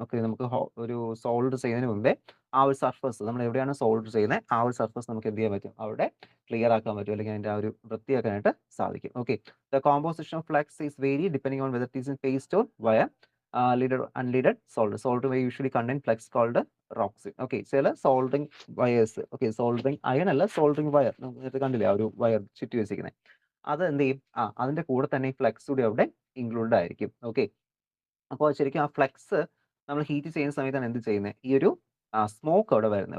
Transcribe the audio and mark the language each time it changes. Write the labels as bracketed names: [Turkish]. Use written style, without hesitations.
[Malayalam] Okay, നമുക്ക് ഒരു solder ചെയ്യുന്നതിന് മുമ്പേ ആ ഒരു സർഫസ് നമ്മൾ എവിടെയാണ് സോൾഡർ ചെയ്യുന്നത് ആ ഒരു സർഫസ് നമുക്ക് എന്ത് ചെയ്യാൻ പറ്റും, അവിടെ ക്ലിയർ ആക്കാൻ പറ്റും, അല്ലെങ്കിൽ അതിന്റെ ആ ഒരു വൃത്തിയാക്കാനായിട്ട് സാധിക്കും. [English] Okay, the composition of flux is very depending on whether it is in paste or wire, leaded unleaded solder. Solder wire usually contain flux called roxin. [Malayalam] Okay, ചില soldering wires, okay, soldering iron അല്ല, soldering wire നേരത്തെ കണ്ടില്ലേ, ആ ഒരു wire ചുറ്റി വെച്ചിരിക്കുന്നത്, അത് എന്ത് ചെയ്യും, അതിന്റെ കൂടെ തന്നെ ഈ ഫ്ലക്സ് കൂടി അവിടെ ഇൻക്ലൂഡഡ് ആയിരിക്കും. ഓക്കെ, അപ്പോൾ ശരിക്കും ആ ഫ്ലക്സ് നമ്മൾ ഹീറ്റ് ചെയ്യുന്ന സമയത്താണ് എന്ത് ചെയ്യുന്നത്, ഈ ഒരു സ്മോക്ക് അവിടെ വരുന്നത്.